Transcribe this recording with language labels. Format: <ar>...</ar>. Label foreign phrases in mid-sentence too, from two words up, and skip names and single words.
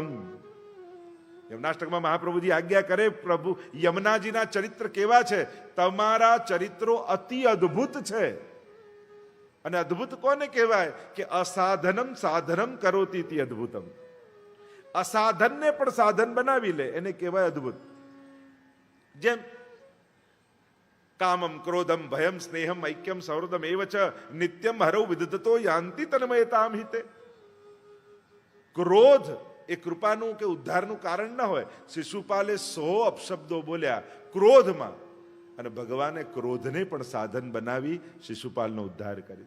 <gu>યમુનાષ્ટકમાં મહાપ્રભુજી આજ્ઞા કરે, પ્રભુ યમુનાજીના ચરિત્ર કેવા છે? તમારા ચરિત્રો અતિ અદ્ભુત છે. અને અદ્ભુત કોને કહેવાય?</gu> <sa>કે અસાધનમ સાધનમ કરોતી તિ અદ્ભુતમ.</sa> <gu>અસાધનને પણ સાધન બનાવી લે એને કહેવાય અદ્ભુત.</gu> <sa>જેમ કામમ ક્રોધમ ભયમ સ્નેહમ ઐક્યમ સૌહૃદમ એવચ નિત્યમ હરૌ વિદધતો યાંતિ તન્મયતામ હિતે.</sa> <gu>ક્રોધ એ કૃપાનું કે ઉદ્ધારનું કારણ ન હોય. શિશુપાલે 100 અપશબ્દો બોલ્યા ક્રોધમાં, અને ભગવાને ક્રોધને પણ સાધન બનાવી શિશુપાલનો ઉદ્ધાર કરી.</gu>